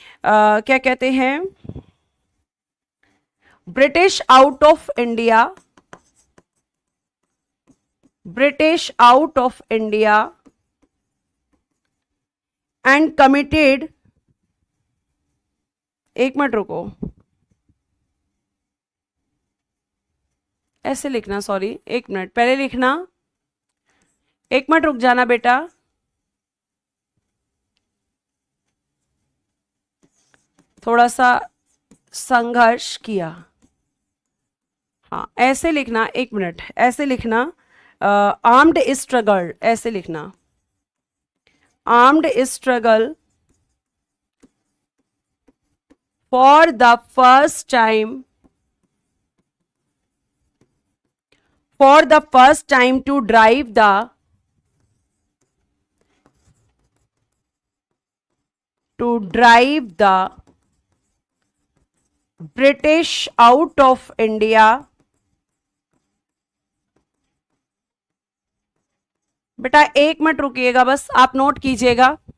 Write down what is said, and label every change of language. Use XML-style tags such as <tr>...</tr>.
<hi>क्या कहते हैं,</hi> <en>British out of India, British out of India and committed,</en> <hi>एक मिनट रुको, ऐसे लिखना, सॉरी एक मिनट पहले लिखना, एक मिनट रुक जाना बेटा। थोड़ा सा संघर्ष किया, हाँ ऐसे लिखना, एक मिनट ऐसे लिखना,</hi> <en>armed struggle,</en> <hi>ऐसे लिखना,</hi> <en>Armed struggle for the first time, for the first time to drive the, to drive the British out of India।</en> <hi>बेटा एक मिनट रुकिएगा, बस आप नोट कीजिएगा।</hi>